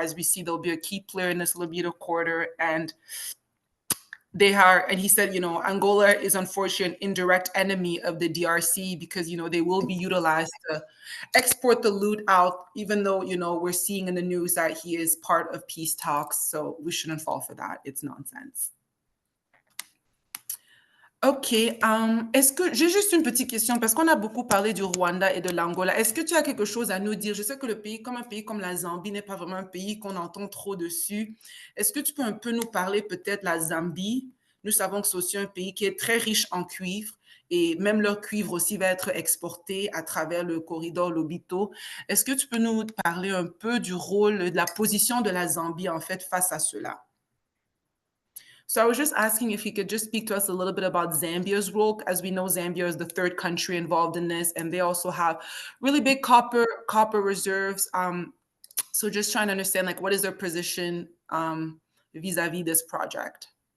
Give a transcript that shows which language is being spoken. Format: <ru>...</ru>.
<en>As we see, they'll be a key player in this Lobito corridor, and he said, Angola is unfortunately an indirect enemy of the DRC because, they will be utilized to export the loot out, even though, we're seeing in the news that he is part of peace talks. So we shouldn't fall for that. It's nonsense. OK.</en> <fr>Est-ce que j'ai juste une petite question parce qu'on a beaucoup parlé du Rwanda et de l'Angola. Est-ce que tu as quelque chose à nous dire? Je sais que un pays comme la Zambie n'est pas vraiment un pays qu'on entend trop dessus. Est-ce que tu peux un peu nous parler peut-être de la Zambie? Nous savons que c'est aussi un pays qui est très riche en cuivre et même leur cuivre aussi va être exporté à travers le corridor Lobito. Est-ce que tu peux nous parler un peu du rôle, de la position de la Zambie en fait face à cela?</fr> <en>So I was just asking if you could just speak to us a little bit about Zambia's role. As we know, Zambia is the third country involved in this, and they also have really big copper reserves. So just trying to understand, like, what is their position vis-a-vis this project?</en>